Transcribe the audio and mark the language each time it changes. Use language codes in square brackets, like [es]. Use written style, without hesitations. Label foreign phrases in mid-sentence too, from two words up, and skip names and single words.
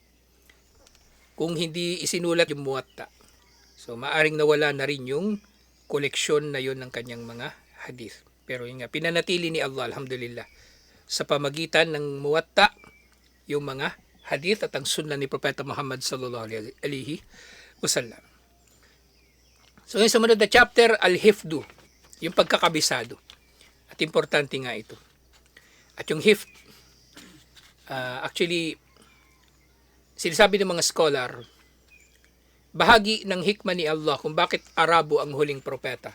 [tl] Kung hindi isinulat yung Muwatta, so maaring nawala na rin yung koleksyon na yun ng kanyang mga hadith. Pero yun nga, pinanatili ni Allah, alhamdulillah, sa pamagitan ng Muwatta, yung mga hadith at ang sunnah ni Propeta Muhammad [ar] صلى الله عليه وسلم. [tl] So ngayon, sumunod na chapter, al-Hifdu, yung pagkakabisado. At importante nga ito. At yung Hifd, actually, sinasabi ng mga scholar, bahagi ng hikmah ni Allah kung bakit Arabo ang huling propeta.